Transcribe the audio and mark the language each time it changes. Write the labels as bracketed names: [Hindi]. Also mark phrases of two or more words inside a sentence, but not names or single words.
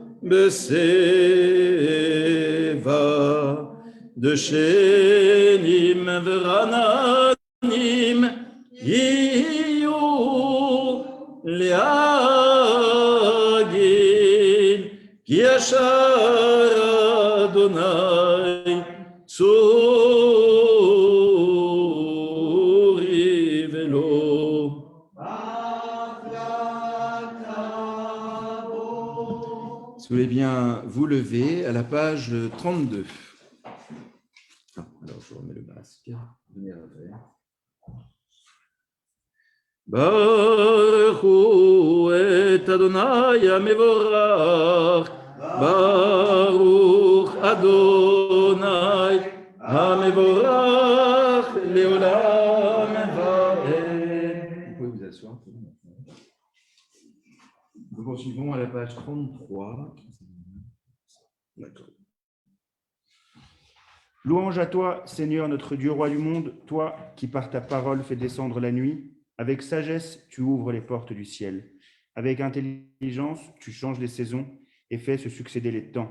[Hebrew] בשיבה דשנים ורעננים יהיו להגיד כי ישר אדוני צורי ולא. [French] Si vous voulez bien vous lever à la page 32. Ah, alors je remets le masque. Venez revers. [Hebrew] ברכו את אדוני המבורך, ברוך אדוני המבורך לעולם ועד. [French] Vous pouvez vous asseoir. Nous poursuivons à la page 33. D'accord. Louange à toi, Seigneur notre Dieu, roi du monde, toi qui par ta parole fais descendre la nuit. Avec sagesse, tu ouvres les portes du ciel. Avec intelligence, tu changes les saisons et fais se succéder les temps.